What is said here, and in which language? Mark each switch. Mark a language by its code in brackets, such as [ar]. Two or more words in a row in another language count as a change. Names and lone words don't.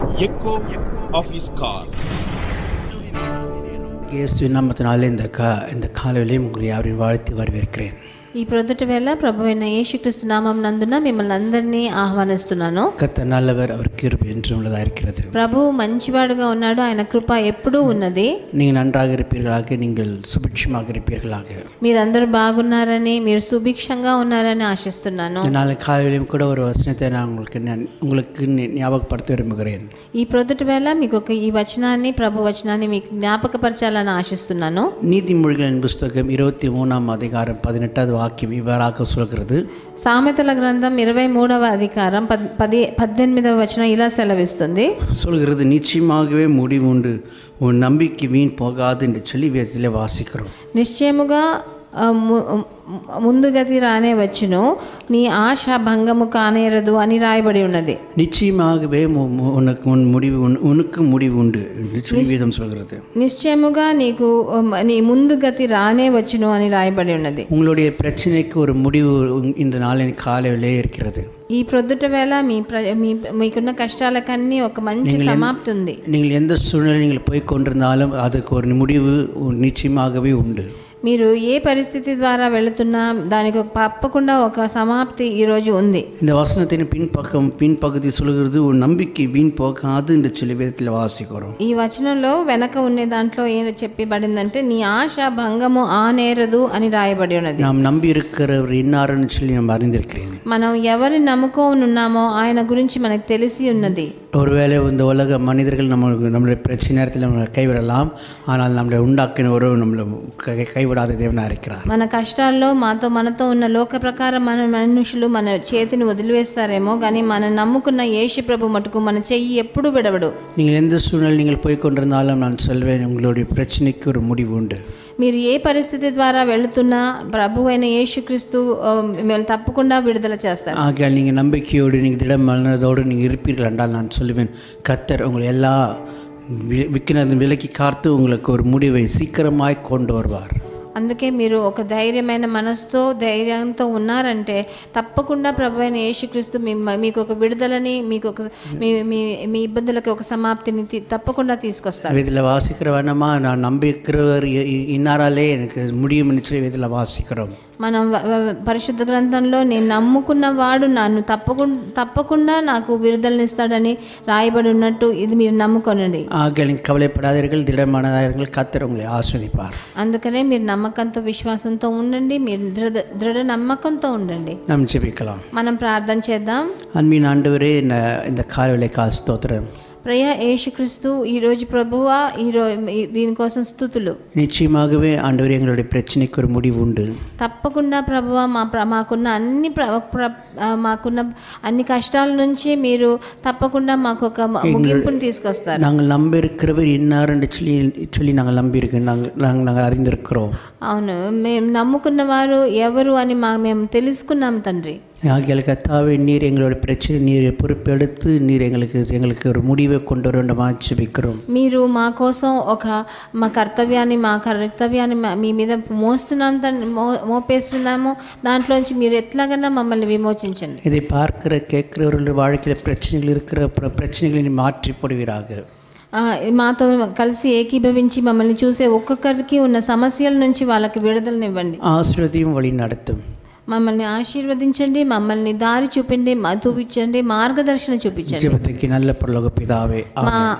[en] echo of his call. [ta] இயேசுவின் நாமத்தினாலே இந்த காலையிலே உங்களை யாரையும் வாழ்த்தி வரவேற்கிறேன். [te] ఈ ప్రొద్దుట వేళ ప్రభువైన యేసుక్రీస్తు నామం నందున మిమ్మల్ని అందరినీ ఆహ్వానిస్తున్నాను. [ta] கர்த்தர் நல்லவர், அவர் கிருபை என்றும் உள்ளதாக இருக்கிறது. [te] ప్రభువు మంచివాడుగా ఉన్నాడు, ఆయన కృప ఎప్పుడూ ఉన్నది. [ta] நீங்கள் நன்றாக இருப்பீர்களாக, நீங்கள் சுபிட்சமாக இருப்பீர்களாக. [te] మీరందరూ బాగున్నారని, మీరు సుభిక్షంగా ఉన్నారని ఆశిస్తున్నాను. [ta] நாளை காலையிலும் கூட ஒரு வசனத்தை நான் உங்களுக்கு ஞாபகப்படுத்த விரும்புகிறேன். [te] ఈ ప్రొద్దుట వేళ మీకు ఈ వచనాన్ని, ప్రభు వచనాన్ని మీకు జ్ఞాపకపరచాలని ఆశిస్తున్నాను. [ta] நீதிமொழிகளின் புஸ்தகம் 23ஆம் அதிகாரம் 18வது வாக்கியம் இவ்வாறாக சொல்கிறது. [te] సామెతల గ్రంథం 23వ అధికారం 18వ వచనం ఇలా సెలవిస్తుంది. [ta] சொல்கிறது, నిశ్చయமாகவே முடிவு உண்டு, உன் நம்பிக்கை வீண் போகாது என்று சொல்லி வேதத்திலே வாசிக்கிறோம். [te] నిశ్చయముగా ముందుగతి రానే వచ్చును, నీ ఆశ భంగము కానేరదు అని రాయబడి ఉన్నది. [ta] நிச்சயமாகவே உனக்கு முடிவு உண்டு என்று சொல்லி வேதம் சொல்கிறது. [te] నిశ్చయముగా నీ ముందుగతి రానే వచ్చును అని రాయబడి ఉన్నది. [ta] உங்களுடைய பிரச்சனைக்கு ஒரு முடிவு இந்த நாளின் காலையிலே இருக்கிறது. [te] ఈ ప్రొద్దుట వేళ మీకున్న కష్టాలకన్నీ ఒక మంచి సమాప్తి ఉంది. [ta] நீங்கள் எந்த சூழ்நிலை நீங்கள் போய் கொண்டிருந்தாலும் அதுக்கு ஒரு முடிவு நிச்சயமாகவே உண்டு. [te] మీరు ఏ పరిస్థితి ద్వారా వెళుతున్నా దానికి తప్పకుండా ఒక సమాప్తి ఈరోజు ఉంది. [ta] இந்த வசனத்தின் பின்பகுதி சொல்கிறது, உன் நம்பிக்கை வீண் போகாது என்று சொல்லி வேதத்தில் வாசிக்கிறோம். [te] ఈ వచనంలో వెనక ఉన్న దాంట్లో ఏం చెప్పబడిందంటే, నీ ఆశ భంగము ఆనేరదు అని రాయబడి ఉన్నది. [ta] நாம் நம்பி இருக்கிறவர் இன்னாருன்னு சொல்லி நாம் அறிந்திருக்கிறேன். [te] మనం ఎవరిని నమ్ముకోనున్నామో ఆయన గురించి మనకు తెలిసి ఉన్నది. [ta] ஒருவேளை இந்த உலக மனிதர்கள் நம்மளுடைய பிரச்சனை நேரத்தில் நம்மளை கைவிடலாம், ஆனால் நம்மளை உண்டாக்கின ஒரு நம்மளை கைவிடாத தேவனாக இருக்கிறார். [te] మన కష్టాల్లో మనతో ఉన్న లోక ప్రకారం మన మనుషులు మన చేతిని వదిలివేస్తారేమో, కానీ మనం నమ్ముకున్న యేసు ప్రభు మటుకు మన చెయ్యి ఎప్పుడు విడవడు. [ta] நீங்கள் எந்த சூழ்நிலை நீங்கள் போய் கொண்டிருந்தாலும் நான் சொல்வேன், உங்களுடைய பிரச்சனைக்கு ஒரு முடிவு உண்டு. [te] మీరు ఏ పరిస్థితి ద్వారా వెళుతున్నా ప్రభు అయిన యేసుక్రీస్తు మిమ్మల్ని తప్పకుండా విడుదల చేస్తారు. [ta] ஆகையால் நீங்கள் நம்பிக்கையோடு நீங்கள் திடம் மனதோடு நீங்கள் இருப்பீர்கள் என்றால் நான் சொல்லுவேன், கர்த்தர் உங்களை எல்லா விலக்கி காத்து உங்களுக்கு ஒரு முடிவை சீக்கிரமாய் கொண்டு வருவார். [te] అందుకే మీరు ఒక ధైర్యమైన మనసుతో ధైర్యంతో ఉన్నారంటే తప్పకుండా ప్రభు అయిన యేసుక్రీస్తు మీకు ఒక విడుదలని, మీకు ఒక మీ ఇబ్బందులకు ఒక సమాప్తిని తప్పకుండా తీసుకొస్తారు. [ta] இதில் வாசிக்கிற வேணாமா, நான் நம்பிக்கிறவர் இன்னாராலே எனக்கு முடியும்னு சொல்லி இதில் வாசிக்கிறோம். [te] మనం పరిశుద్ధ గ్రంథంలో నేను నమ్ముకున్న వాడు నన్ను తప్పకుండా నాకు విడుదలనిస్తాడని రాయబడి ఉన్నట్టు ఇది మీరు నమ్ముకోనండి. [ta] ஆகையால் கவலைப்படாதீர்கள், திடமானதார்கள், கர்த்தர் உங்களை ஆசீர்வதிப்பார். [te] అందుకనే మీరు నమ్మకంతో విశ్వాసంతో ఉండండి, మీరు దృఢ నమ్మకంతో ఉండండి. [ta] நாம் ஜெபிக்கலாம். [te] మనం ప్రార్థన చేద్దాం. [ta] அன்பின் ஆண்டவரே, இந்த காலைக்காக ஸ்தோத்திரம். [te] ప్రియ యేసుక్రీస్తు, ఈరోజు ప్రభువా దీనికోసం స్తుతులు. [ta] நிச்சயமாகவே ஆண்டவரே, எங்களுடைய பிரச்சனைக்கு ஒரு முடிவு உண்டு. [te] తప్పకుండా ప్రభువా మాకున్న అన్ని కష్టాల నుంచి మీరు తప్పకుండా మాకు ఒక ముగింపుని తీసుకొస్తారు. [ta] நாங்கள் நம்பி இருக்கிறவர் இன்னார் என்று சொல்லி நாங்கள் நம்பியிருக்கோம், நாங்கள் அறிந்திருக்கிறோம். [te] అవును, మేము నమ్ముకున్న వారు ఎవరు అని మేము తెలుసుకున్నాం తండ్రి. [ta] ஆகியால் கர்த்தாவே, நீர் எங்களுடைய பிரச்சனை நீர் பொறுப்பெடுத்து நீர் எங்களுக்கு ஒரு முடிவை கொண்டு வர வேண்டுமா ஜெபிக்கிறோம். [te] మీరు మా కోసం మా కర్తవ్యాన్ని మీ మీద మోపేస్తున్నాము, దాంట్లోంచి మీరు ఎట్లాగైనా మమ్మల్ని విమోచించండి. [ta] இதை பார்க்கிற கேட்கிறவர்களுடைய வாழ்க்கையில் பிரச்சனைகள் இருக்கிற பிரச்சனைகளை மாற்றி போடுவீராக. [te] మాతో కలిసి ఏకీభవించి మమ్మల్ని చూసే ఒక్కొక్కరికి ఉన్న సమస్యల నుంచి వాళ్ళకి విడుదలనివ్వండి. [ta] ఆశీర్వదించు, వழி நடத்தும். [te] మమ్మల్ని ఆశీర్వదించండి, మమ్మల్ని దారి చూపించండి, మార్గదర్శనం చూపించండి. [ta] ஜெபத்திற்கு நல்ல பரலோக பிதாவே,